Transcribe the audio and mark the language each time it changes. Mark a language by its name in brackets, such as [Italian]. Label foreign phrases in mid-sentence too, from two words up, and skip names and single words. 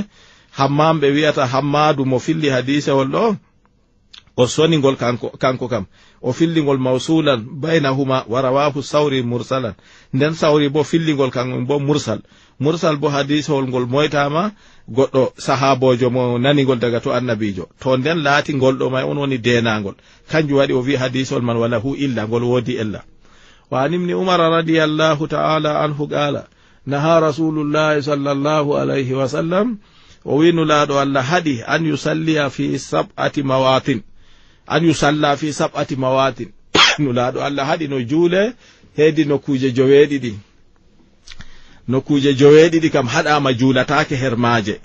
[Fula] Hammam ɓe wi'ata Hammadu mo filli hadisewol ɗo o soningol kanko kam o fillingol [Arabic] موصولا بينهما ورواه الثوري مرسلا. [Fula] Nden Sawri bo fillingol kan bo mursal bo hadisewol ngol moytama goɗɗo sahabojo mo nanigol daga to annabijo, to nden laati ngol ɗo may on woni denagol, kanjum waɗi o wi hadisewol man wala hu illa, ngol woodi ella. [Arabic] وعن ابن عمر رضي الله تعالى عنه قال نهى رسول الله صلى الله عليه وسلم, [Fula] o wi nulaɗo Allah haɗi [Arabic] أن يصلى في سبعة مواطن [Fula] nulaɗo Allah haɗi no juule heedi nokkuje joweeɗiɗi kam haɗama juulatake her maaje.